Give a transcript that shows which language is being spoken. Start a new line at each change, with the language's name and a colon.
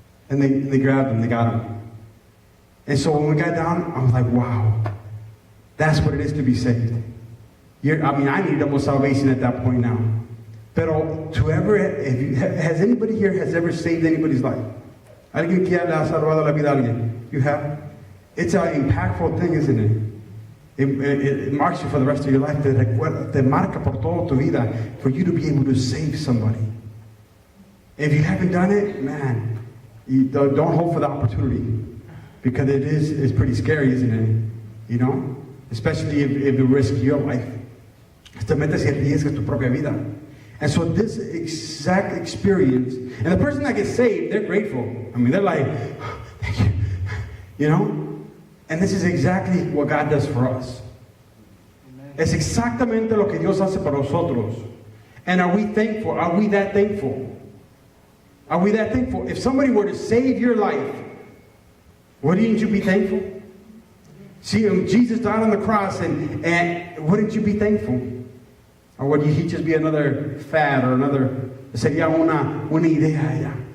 English: And they grabbed him, they got him. And so when we got down, I was like, wow. That's what it is to be saved. I need double salvation at that point now. Pero has anybody here ever saved anybody's life?
Spanish: ¿Alguien que le ha salvado la vida a alguien?
English: You have? It's an impactful thing, isn't it? It marks you for the rest of your life.
Spanish: Te marca por toda tu vida
English: for you to be able to save somebody. If you haven't done it, man, don't hope for the opportunity. Because it's pretty scary, isn't it? Especially if you risk your life.
Spanish: Te metes y arriesgas tu propia vida.
English: And so this exact experience, and the person that gets saved, they're grateful. They're like, oh, thank you. And this is exactly what God does for us. Amen.
Spanish: Es exactamente lo que Dios hace para nosotros.
English: And are we thankful? Are we that thankful? Are we that thankful? If somebody were to save your life, wouldn't you be thankful? See, Jesus died on the cross, and wouldn't you be thankful? Or would he just be another fad or
Spanish: sería una idea ya?